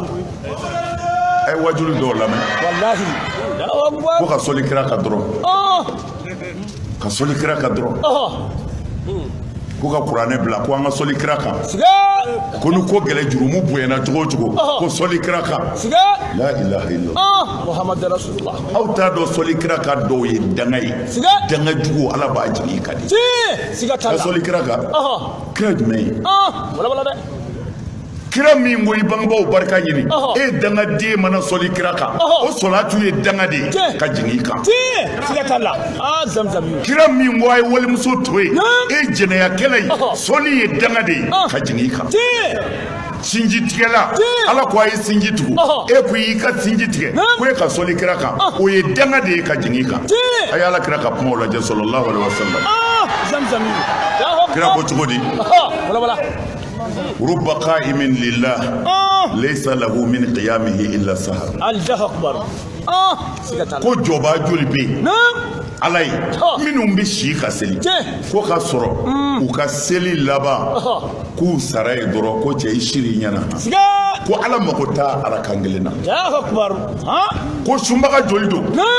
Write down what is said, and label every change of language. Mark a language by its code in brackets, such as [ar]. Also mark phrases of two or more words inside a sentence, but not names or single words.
[bm] a ye wajulu dɔw lamɛn [ar] والله الله أكبر [bm] ko ka sɔli kira ka dɔrɔn ka sɔli kira ka dɔrɔn ko ka kuranɛ bila ko an ka sɔli kira kan ko ni ko gɛlɛ jurumu bonyana cogo o cogo ko sɔli kira kan [ar] لا إله إلا الله محمد رسول الله [bm] aw t'a dɔn sɔli kira ka dɔw ye danga ye danga jugu ala b'a jigin ka di siga t'a la ka sɔli kira kan kira jumɛn ye wala dɛ kira min ko i bangebaaw barika ɲini e dangaden mana sɔli kira kan o sɔlatu ye danga de ye ka jigin i kan siga t'a la zamzam kira min ko a ye walimuso to ye e jɛnɛyakɛla ye sɔli ye danga de ye ka jigin i kan sinji tigɛla ala ko a ye sinji tugu e ko y'i ka sinji tigɛ ko e ka sɔli kira kan o ye danga de ye ka jigin i kan a ye ala kira ka kumaw lajɛ [ar] صلى الله عليه وسلم [bm] zamzam kira ko cogo di [ar] رب قائم لله ليس له من قيامه إلا سهر الله أكبر [bm] ko jɔba joli bɛ yen ala ye minnu bɛ si ka seli ko ka sɔrɔ u ka seli laban k'u sara ye dɔrɔn ko cɛ i siri ɲɛna ko ala mago t'a arakan kelen na ko sunbaga joli don